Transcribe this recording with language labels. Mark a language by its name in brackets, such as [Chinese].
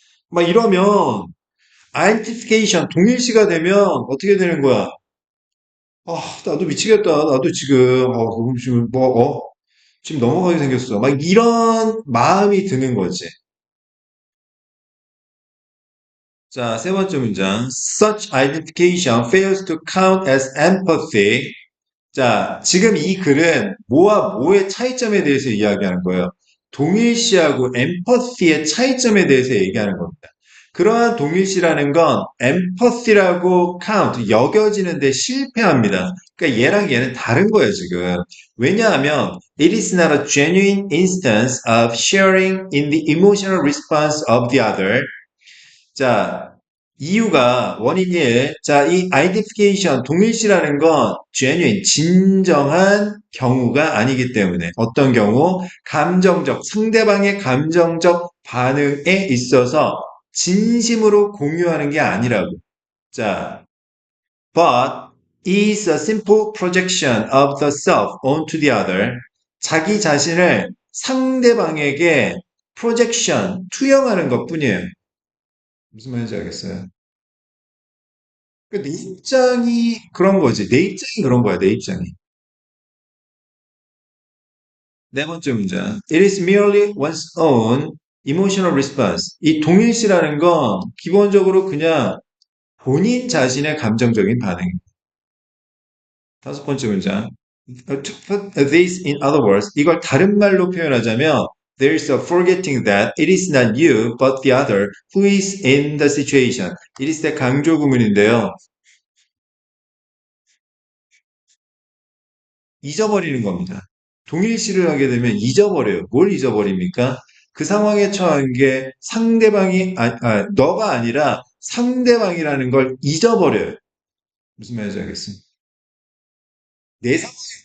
[Korean] 막 이러면, identification, 동일시가 되면 어떻게 되는 거야? 나도 미치겠다. 나도 지금, 그럼 지금 지금 넘어가게 생겼어. 막 이런 마음이 드는 거지. 자, 세 번째 문장. [English] Such identification fails to count as empathy. [Korean] 자, 지금 이 글은 뭐와 뭐의 차이점에 대해서 이야기하는 거예요. 동일시하고 엠퍼시의 차이점에 대해서 얘기하는 겁니다. 그러한 동일시라는 건 엠퍼시라고 카운트, 여겨지는데 실패합니다. 그러니까 얘랑 얘는 다른 거예요, 지금. 왜냐하면 [English] it is not a genuine instance of sharing in the emotional response of the other. [Korean] 자, 이유가 원인 1. 자, 이 identification 동일시라는 건 genuine 진정한 경우가 아니기 때문에 어떤 경우 감정적 상대방의 감정적 반응에 있어서 진심으로 공유하는 게 아니라고. [English] 자, but is a simple projection of the self onto the other. [Korean] 자기 자신을 상대방에게 projection 투영하는 것뿐이에요. 무슨 말인지 알겠어요? 내 입장이 그런 거지. 내 입장이 그런 거야, 내 입장이. 네 번째 문장. [English] It is merely one's own emotional response. [Korean] 이 동일시라는 건 기본적으로 그냥 본인 자신의 감정적인 반응입니다. 다섯 번째 문장. [English] To put this in other words, [Korean] 이걸 다른 말로 표현하자면 [English] there is a forgetting that it is not you but the other who is in the situation. [Korean] it is 때 강조 구문인데요. 잊어버리는 겁니다. 동일시를 하게 되면 잊어버려요. 뭘 잊어버립니까? 그 상황에 처한 게 상대방이, 너가 아니라 상대방이라는 걸 잊어버려요. 무슨 말인지 알겠습니다. 내 상황에